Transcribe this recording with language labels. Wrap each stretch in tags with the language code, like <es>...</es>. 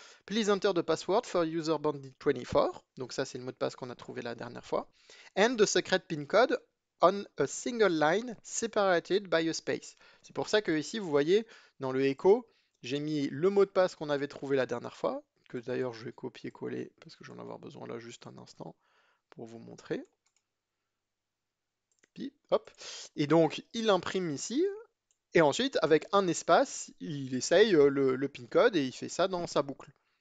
<en>Please enter the password for user bandit24.</en> <fr>Donc ça, c'est le mot de passe qu'on a trouvé la dernière fois.</fr> <en>And the secret pin code on a single line separated by a space.</en> <fr>C'est pour ça que ici, vous voyez, dans le echo, j'ai mis le mot de passe qu'on avait trouvé la dernière fois, que d'ailleurs je vais copier-coller parce que j'en vais avoir besoin là juste un instant pour vous montrer. Puis, hop. Et donc, il imprime ici. Et ensuite, avec un espace, il essaye le pin code et il fait ça dans sa boucle.</fr>